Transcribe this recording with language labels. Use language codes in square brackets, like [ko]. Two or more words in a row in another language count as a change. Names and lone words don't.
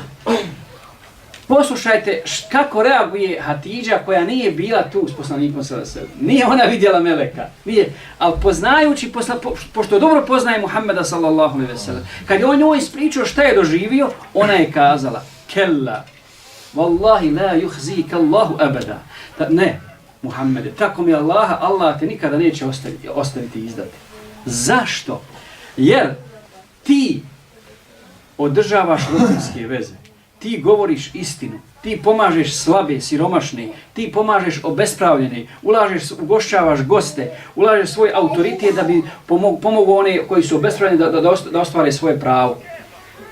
[bs] Poslušajte kako reaguje Hatidža koja nije bila tu s poslanikom [ar] صلى الله عليه وسلم. [bs] Nije ona vidjela Meleka, nije. Ali poznajući, pošto dobro poznaje Muhammeda [ar] صلى الله عليه وسلم, [bs] kad je on njoj ispričao šta je doživio, ona je kazala: [ar] "كلا والله لا يخزيك الله أبدا." [bs] Ne, Muhammede, tako mi Allaha, Allah te nikada neće ostaviti i izdati. Zašto? Jer ti održavaš rodbinske veze. Ti govoriš istinu, ti pomažeš slabe, siromašne, ti pomažeš obespravljene, ugošćavaš goste, ulažeš svoj autoritet da bi pomogu one koji su obespravljeni da ostvare svoje pravo.